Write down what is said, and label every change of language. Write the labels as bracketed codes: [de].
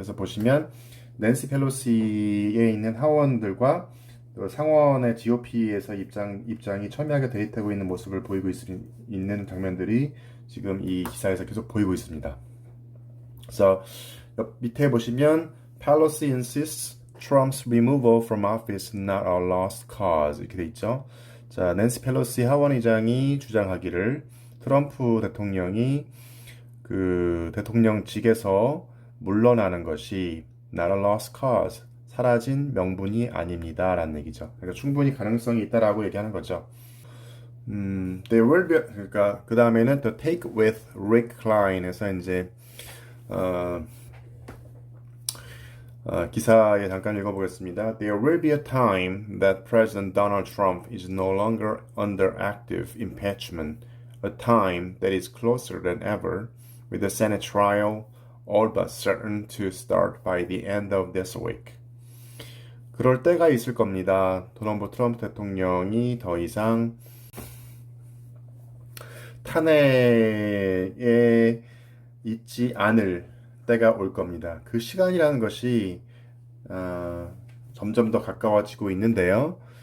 [ko] 그래서 보시면 낸시 펠로시에 있는 하원들과 또 상원의 GOP에서 입장이 첨예하게 대립되고 있는 모습을 보이고 있는 장면들이 지금 이 기사에서 계속 보이고 있습니다. 그래서 밑에 보시면 [en] Pelosi insists Trump's removal from office not a lost cause [ko] 이렇게 돼 있죠. 자, 낸시 펠로시 하원의장이 주장하기를 트럼프 대통령이 그 대통령직에서 물러나는 것이 [en] not a lost cause, [ko] 사라진 명분이 아닙니다 라는 얘기죠. 그러니까 충분히 가능성이 있다라고 얘기하는 거죠. [en] There will be, [ko] 그러니까 그 다음에는 The Take with Rick Klein에서 이제 기사에 잠깐 읽어보겠습니다. [en] There will be a time that President Donald Trump is no longer under active impeachment, a time that is closer than ever, with the Senate trial all but certain to start by the end of this week. [ko] 그럴 때가 있을 겁니다. 트럼프 대통령이 더 이상 탄핵에 있지 않을 때가 올 겁니다. 그 시간이라는 것이 점점 더 가까워지고 있는데요.